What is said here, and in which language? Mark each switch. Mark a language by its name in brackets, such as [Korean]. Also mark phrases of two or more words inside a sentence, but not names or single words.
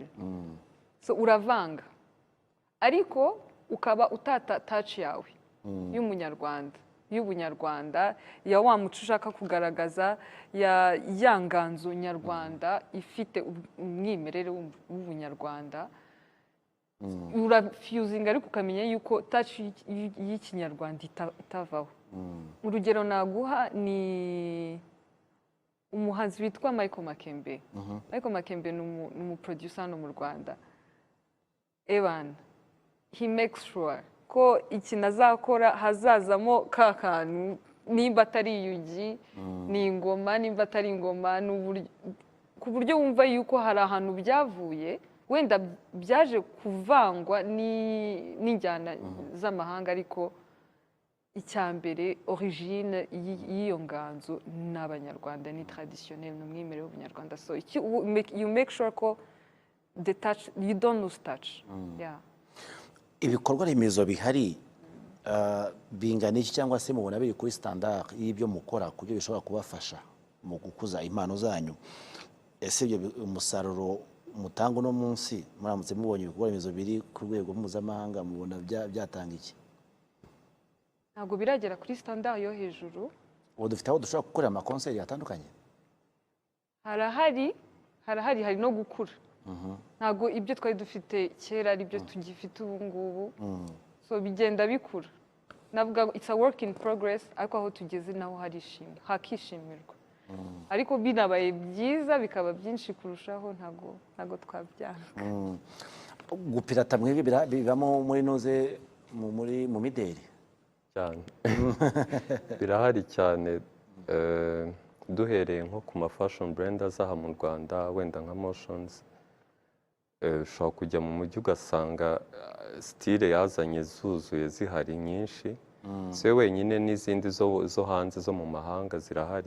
[Kinyarwanda] So uravanga ariko ukaba utata touch yawe y'ubunyarwanda, ya wa muco ushaka kugaragaza, ya nganzo nyarwanda ifite umwimerere w'ubunyarwanda. Urafuzinga ariko ukamenya yuko touch y'ikinyarwanda itavaho. Urugero naguha ni umuhanzi witwa Michael Makembe. Michael Makembe ni umuproducer hano mu Rwanda. Evan, [English] he makes sure [Kinyarwanda] ko ikintu azakora hazazamo ka kantu, nimba atari iyugi ni ingoma, nimba atari ingoma ku buryo wumva yuko hari ahantu byavuye, wenda byaje kuvangwa n'injyana z'amahanga, ariko icyambere origine y'iyo nganzo ni abanyarwanda, ni traditionnel, ni umwimerere w'ubunyarwanda. [English] So you make sure ko the touch, you don't lose touch. [Kinyarwanda] Ibikorwa remezo bihari bingana iki, cyangwa se mubona biri kuri standard y'ibyo mukora ku buryo bishobora kubafasha mu gukuza impano zanyu? Ese ibyo umusaruro mutanga uno munsi muramutse mubonye ibikorwa remezo biri ku rwego mpuzamahanga, mubona byatanga iki? ntabwo biragera kuri standard yo hejuru. ubu dufite aho dushobora gukorera amakonseri atandukanye. Harahari hari no gukura. Ntabwo ibyo twari dufite kera ari byo tugifite ubu ngubu. So bigenda bikura. Navuga [English] it's a work in progress, [Kinyarwanda] ariko aho tugeze naho hakishimirwa. Ariko binabaye byiza bikaba byinshi kurushaho ntago twabyanga. Gupirata mwebwe bibamo muri noze mu mideli cyane. Birahari cyane, duhereye nko ku ma [English] fashion brand [Kinyarwanda] azaha mu Rwanda, wenda nka Motions, ushobora kujya mu mujyi ugasanga style yazanye zuzuye zihari nyinshi, si we wenyine, n'izindi zo hanze zo mu mahanga zirahari.